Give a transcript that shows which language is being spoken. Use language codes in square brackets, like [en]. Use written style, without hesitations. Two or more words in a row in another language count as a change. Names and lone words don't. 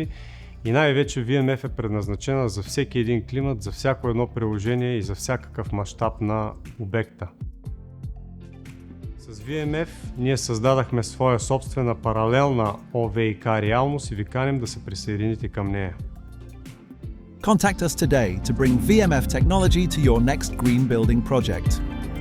[bg] И най-вече VMF е предназначена за всеки един климат, за всяко едно приложение и за всякакъв мащаб на обекта. С VMF ние създадахме своя собствена паралелна ОВИК реалност и ви каним да се присъедините към нея. [en] Contact us today to bring VMF technology to your next green building project.